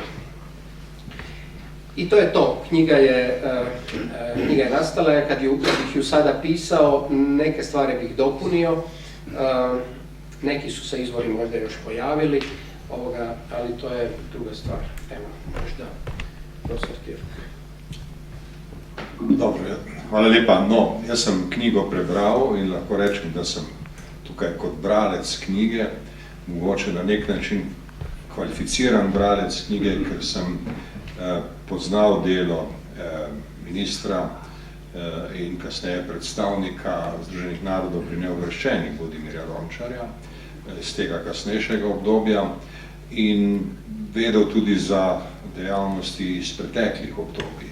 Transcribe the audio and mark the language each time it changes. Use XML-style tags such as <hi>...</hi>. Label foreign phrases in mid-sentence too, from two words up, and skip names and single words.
<hr>I to je to. Knjiga je nastala, kad bih ju sada pisao, neke stvari bih dopunio, neki su se izvori možda još pojavili, ali to je druga stvar. Evo, možda profesor Tirk.</hr> <sl>Dobro, hvala lepa. No, jaz sem knjigo prebral in lahko rečem, da sem tukaj kot bralec knjige, mogoče na nek način kvalificiran bralec knjige, ker sem poznal delo ministra in kasneje predstavnika Združenih narodov pri neuvrščenih Vodimirja Rončarja iz tega kasnejšega obdobja in vedel tudi za dejavnosti iz preteklih obdobij.</sl>